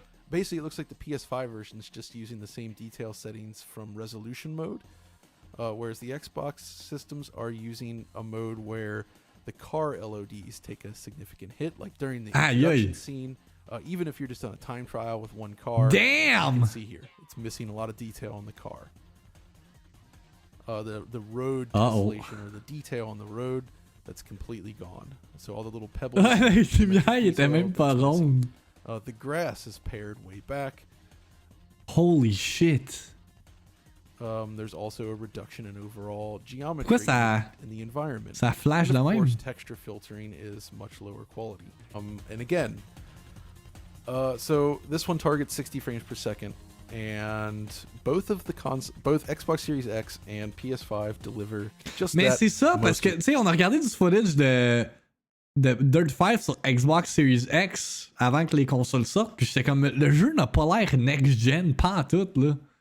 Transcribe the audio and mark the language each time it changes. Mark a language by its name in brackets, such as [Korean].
[English] Basically, it looks like the PS5 version is just using the same detail settings from resolution mode, whereas the Xbox systems are using a mode where the car LODs take a significant hit, like during the introduction scene. Even if you're just on a time trial with one car, damn, you can see here it's missing a lot of detail on the car. The road installation or the detail on the road, that's completely gone. So all the little pebbles. [French] C'est bien, il était même pas rond. [English] The grass is pared way back. Holy shit. There's also a reduction in overall geometry in the environment. [French] Ça flash de même. [English] Of course, texture filtering is much lower quality. And again, so this one targets 60 frames per second, and both Xbox Series X and PS5 deliver just [French] Mais [English] that. [French] c'est ça, parce que, tu sais, on a regardé du footage de Dirt 5 sur Xbox Series X avant que les consoles sortent, puis j'étais comme, le jeu n'a pas l'air next-gen, pas en tout, là.